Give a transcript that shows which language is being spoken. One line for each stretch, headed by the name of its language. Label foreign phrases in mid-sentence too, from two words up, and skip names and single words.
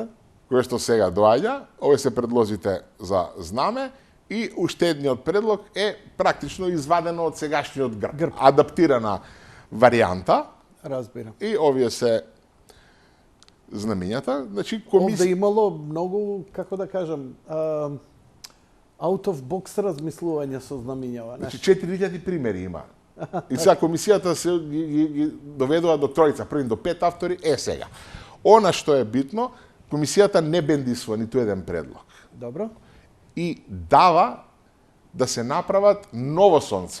Macedonian: кое што сега доаѓа, ова се предлозите за знаме и уште едниот предлог е практично извадено од сегашниот грб. Адаптирана варијанта Разбирам. и овие се знамињата. Значи, Овде имало многу, како да кажам,
English: out of box
Macedonian: размислување со знамињава. Значи 4000 примери има. И сега комисијата се ги доведува до тројца, први до 5 автори, сега. Она што е битно, комисијата не бендисува ниту еден предлог. Добро. И дава да се направат ново сонце.